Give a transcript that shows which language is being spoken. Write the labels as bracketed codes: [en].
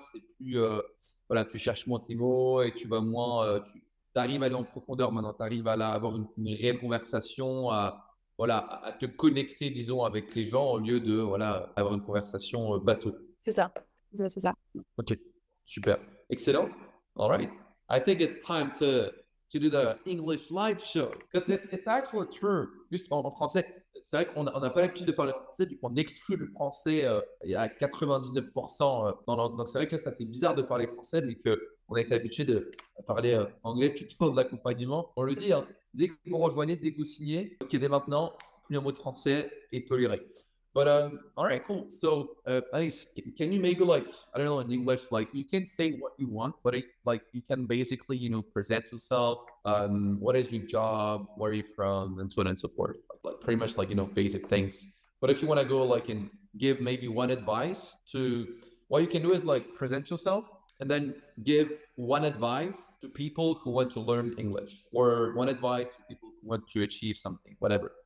[fr] C'est plus, voilà, tu cherches moins tes mots et tu vas moins. Tu arrives à aller en profondeur maintenant. Tu arrives à avoir une réelle conversation, voilà, à te connecter, disons, avec les gens au lieu de, voilà, avoir une conversation bateau. C'est ça. C'est ça. Ok, super. Excellent. [en] All right. I think it's time to do the English live show. Because it's actually true. [fr] Juste en français, c'est vrai qu'on n'a pas l'habitude de parler français, du coup on exclut le français il y a 99%. Donc c'est vrai que ça fait bizarre de parler français, mais qu'on a été habitué de parler anglais tout au long de l'accompagnement. On le dit, hein, dès que vous rejoignez, dès que vous signez, ok, dès maintenant, plus un mot de français est toléré. [en] But all right, cool. So, Anice, can you maybe like I don't know in English, like you can say what you want, but like you can basically present yourself. What is your job? Where are you from? And so on and so forth. Like pretty much like basic things. But if you want to go like and give maybe one advice to what you can do is like present yourself and then give one advice to people who want to learn English or one advice to people who want to achieve something, whatever.